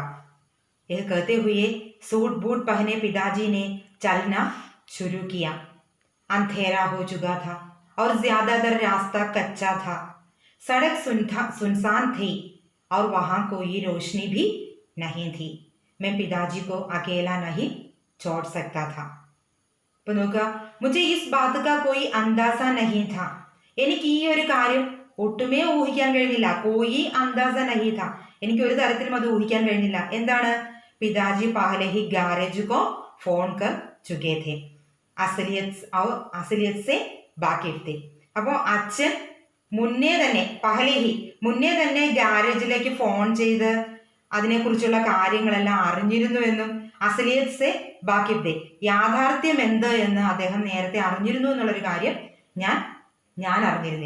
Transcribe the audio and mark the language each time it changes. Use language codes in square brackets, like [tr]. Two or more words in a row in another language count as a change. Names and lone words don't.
[hi] यह कहते हुए सूट बूट पहने पिताजी ने चलना शुरू किया. अंधेरा हो चुका था और ज्यादातर रास्ता कच्चा था. सड़क सुनसान थी और वहां कोई रोशनी भी नहीं थी. मैं पिताजी को अकेला नहीं छोड़ सकता था. [ml] ഇപ്പൊ നോക്കുക, [hi] മുझे इस बात का कोई अंदाजा नहीं था. [ml] എനിക്ക് ഈ ഒരു കാര്യം ഒട്ടുമേ ഊഹിക്കാൻ കഴിഞ്ഞില്ല. [hi] कोई अंदाज़ा नहीं था, [ml] എനിക്ക് ഒരു തരത്തിലും അത് ഊഹിക്കാൻ കഴിഞ്ഞില്ല. എന്താണ്? [hi] पिताजी पहले ही गैराज को फ़ोन कर चुके थे असलियत से वाक़िफ़ थे. [ml] അപ്പോൾ അച്ഛൻ മുന്നേ തന്നെ ഗാരേജിലേക്ക് ഫോൺ ചെയ്ത് അതിനെക്കുറിച്ചുള്ള കാര്യങ്ങളെല്ലാം അറിഞ്ഞിരുന്നുവെന്നും [hi] असलियत से वाक़िफ़ थे, [ml] യാഥാർത്ഥ്യം എന്ത് എന്ന് അദ്ദേഹം നേരത്തെ അറിഞ്ഞിരുന്നു എന്നുള്ളൊരു കാര്യം ഞാൻ അറിഞ്ഞിരുന്നില്ല.